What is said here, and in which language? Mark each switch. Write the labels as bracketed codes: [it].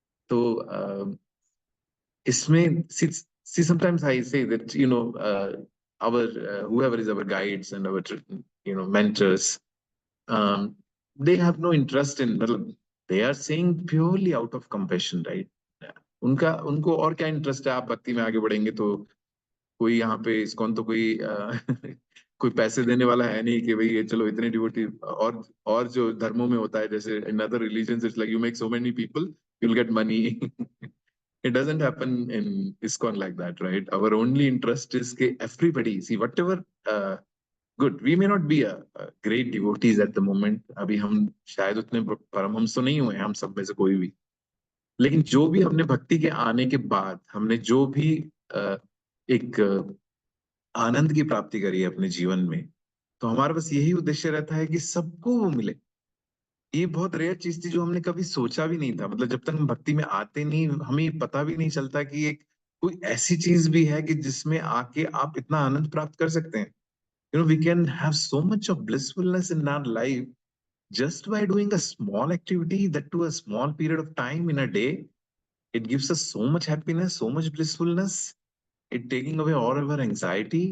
[hi] तो इसमें [en] see sometimes I say that, our whoever is our guides and our mentors, um, they have no interest in, मतलब they are saying purely out of compassion, right? [hi] उनको और क्या interest है, आप भक्ति में आगे बढ़ेंगे तो कोई यहाँ पे इस्कॉन तो कोई कोई पैसे देने वाला है नहीं कि भाई ये चलो इतने डिवोटी, और जो धर्मों में होता है, जैसे [en] In other religions it's like you make so many people you will get money. It doesn't happen in ISKCON like that, right? Our only interest is that everybody see whatever good. We may not be a great devotees at the moment. [hi] अभी हम शायद उतने परमहंस तो नहीं हुए हम सब में से कोई भी, लेकिन जो भी हमने भक्ति के आने के बाद हमने जो भी एक आनंद की प्राप्ति करी है अपने जीवन में, तो हमारा बस यही उद्देश्य रहता है कि सबको वो मिले. ये बहुत रेयर चीज थी जो हमने कभी सोचा भी नहीं था. मतलब जब तक हम भक्ति में आते नहीं, हमें पता भी नहीं चलता कि एक कोई ऐसी चीज भी है कि जिसमें आके आप इतना आनंद प्राप्त कर सकते हैं. [en] We can have so much of blissfulness in our life just by doing a small activity, that to a small period of time in a day. It gives us so much happiness, so much blissfulness. It taking away all our anxiety.